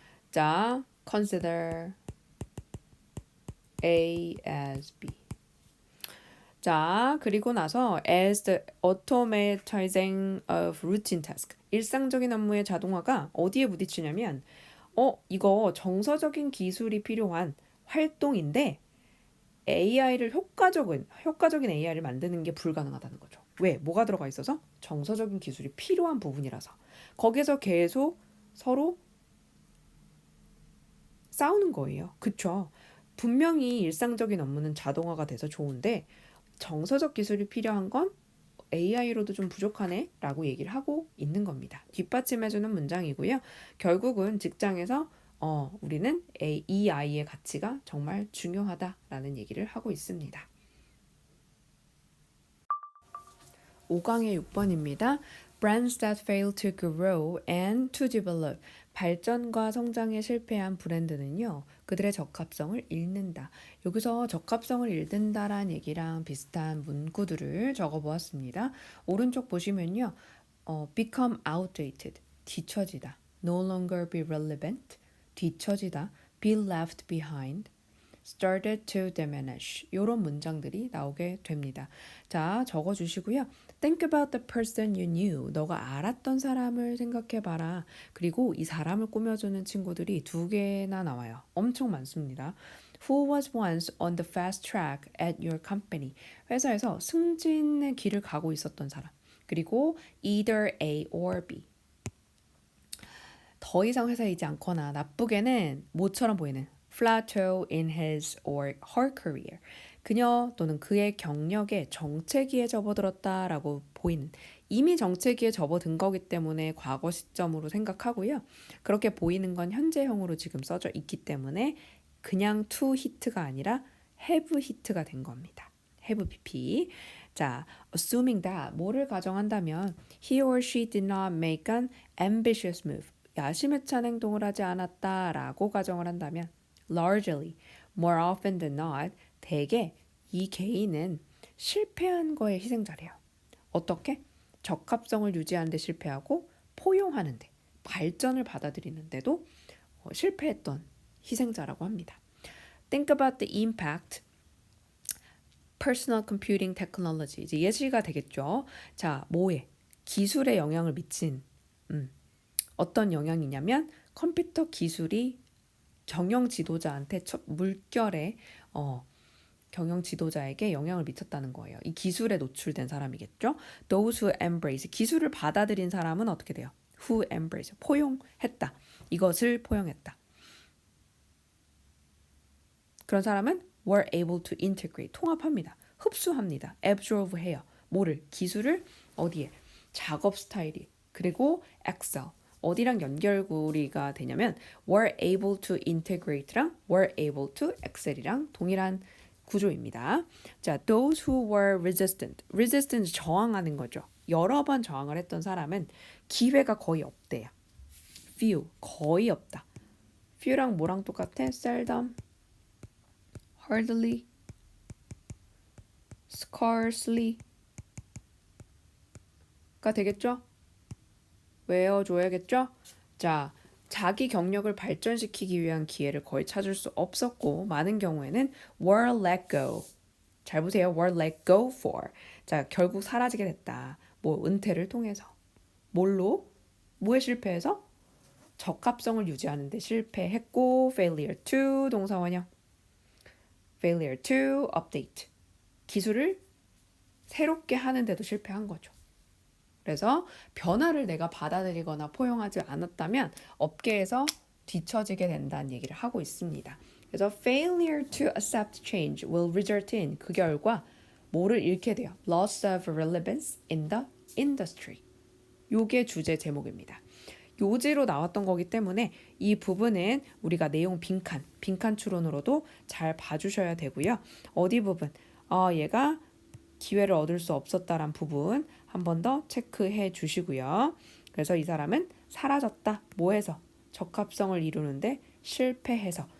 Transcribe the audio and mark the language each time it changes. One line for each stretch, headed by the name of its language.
English: 자, consider ASB.
Korean: 자, 그리고 나서
English: as the automatizing of routine task.
Korean: 일상적인 업무의 자동화가 어디에 부딪히냐면 이거 정서적인 기술이 필요한 활동인데 AI를 효과적인 AI를 만드는 게 불가능하다는 거죠. 왜? 뭐가 들어가 있어서? 정서적인 기술이 필요한 부분이라서. 거기서 계속 서로 싸우는 거예요. 그쵸? 분명히 일상적인 업무는 자동화가 돼서 좋은데 정서적 기술이 필요한 건 AI로도 좀 부족하네 라고 얘기를 하고 있는 겁니다. 뒷받침해주는 문장이고요. 결국은 직장에서 우리는 이 아이의 가치가 정말 중요하다라는 얘기를 하고 있습니다. 5강의 6번입니다.
English: Brands that fail to grow and to develop.
Korean: 발전과 성장에 실패한 브랜드는요. 그들의 적합성을 잃는다. 여기서 적합성을 잃는다란 얘기랑 비슷한 문구들을 적어보았습니다. 오른쪽 보시면요.
English: become outdated.
Korean: 뒤처지다.
English: no longer be relevant. 뒤처지다. be left behind. started to diminish.
Korean: 이런 문장들이 나오게 됩니다. 자, 적어주시고요.
English: Think about the person you knew.
Korean: 너가 알았던 사람을 생각해봐라. 그리고 이 사람을 꾸며주는 친구들이 2개나 나와요. 엄청 많습니다.
English: Who was once on the fast track at your company?
Korean: 회사에서 승진의 길을 가고 있었던 사람.
English: 그리고 either A or B.
Korean: 더 이상 회사에 있지 않거나 나쁘게는 모처럼 보이는
English: plateau in his or her career.
Korean: 그녀 또는 그의 경력에 정체기에 접어들었다라고 보이는, 이미 정체기에 접어든 거기 때문에 과거 시점으로 생각하고요. 그렇게 보이는 건 현재형으로 지금 써져 있기 때문에 그냥 to hit가 아니라 have hit가 된 겁니다.
English: have bp. 자, assuming that
Korean: 뭐를 가정한다면
English: he or she did not make an ambitious move.
Korean: 야심에 찬 행동을 하지 않았다라고 가정을 한다면
English: largely, more often than not,
Korean: 대개 이 개인은 실패한 거의 희생자래요. 어떻게? 적합성을 유지하는 데 실패하고 포용하는 데, 발전을 받아들이는데도 실패했던 희생자라고 합니다.
English: Think about the impact personal computing technology.
Korean: 이제 예시가 되겠죠. 자, 뭐에? 기술에 영향을 미친 어떤 영향이냐면 컴퓨터 기술이 경영 지도자한테 물결에 경영 지도자에게 영향을 미쳤다는 거예요. 이 기술에 노출된 사람이겠죠.
English: Those who embrace,
Korean: 기술을 받아들인 사람은 어떻게 돼요?
English: Who embrace,
Korean: 포용했다. 이것을 포용했다. 그런 사람은
English: were able to integrate,
Korean: 통합합니다. 흡수합니다. absorb 해요. 뭐를? 기술을 어디에? 작업 스타일이. 그리고 Excel. 어디랑 연결고리가 되냐면
English: were able to integrate
Korean: 랑
English: were able to Excel
Korean: 이랑 동일한 구조입니다.
English: 자, those who were resistant.
Korean: resistant 저항하는 거죠. 여러 번 저항을 했던 사람은 기회가 거의 없대요. few, 거의 없다. few랑 뭐랑 똑같아?
English: seldom, hardly, scarcely 가 되겠죠?
Korean: 외워줘야겠죠? 자, 자기 경력을 발전시키기 위한 기회를 거의 찾을 수 없었고 많은 경우에는
English: were let go.
Korean: 잘 보세요.
English: were let go for.
Korean: 자, 결국 사라지게 됐다. 뭐 은퇴를 통해서. 뭘로? 뭐에 실패해서? 적합성을 유지하는 데 실패했고
English: failure to
Korean: 동사원형.
English: failure to update.
Korean: 기술을 새롭게 하는데도 실패한 거죠. 그래서 변화를 내가 받아들이거나 포용하지 않았다면 업계에서 뒤처지게 된다는 얘기를 하고 있습니다.
English: 그래서 failure to accept change will result in
Korean: 그 결과 뭐를 잃게 돼요?
English: loss of relevance in the industry.
Korean: 요게 주제 제목입니다. 요지로 나왔던 거기 때문에 이 부분은 우리가 내용 빈칸 추론으로도 잘 봐주셔야 되고요. 어디 부분? 얘가 기회를 얻을 수 없었다란 부분 한 번 더 체크해 주시고요. 그래서 이 사람은 사라졌다. 뭐해서? 적합성을 이루는데 실패해서.